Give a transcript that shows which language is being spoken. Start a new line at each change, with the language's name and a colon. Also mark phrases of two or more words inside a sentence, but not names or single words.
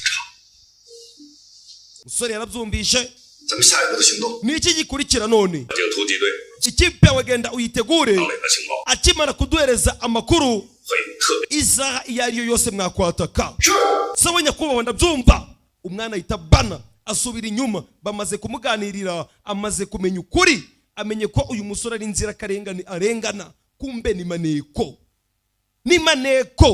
Kinyarwanda: umusore yarabyumvishe.
Chinese: 咱们下一步的行动，
Kinyarwanda: ni iki gikurikira none?
Chinese: 警突击队
Kinyarwanda: ikipe yawe genda uyitegure.
Chinese: 张磊的情报
Kinyarwanda: akimara kuduhereza amakuru
Chinese: 会特别
Kinyarwanda: isaha iyo ari yo yose mwakwataka. sawa nyakubahwa ndabyumva. umwana ahita bana asubira inyuma. bamaze kumuganirira amaze kumenya ukuri, amenye ko uyu musore ari inzirakarengane arengana. kumbe ni maneko. ni maneko.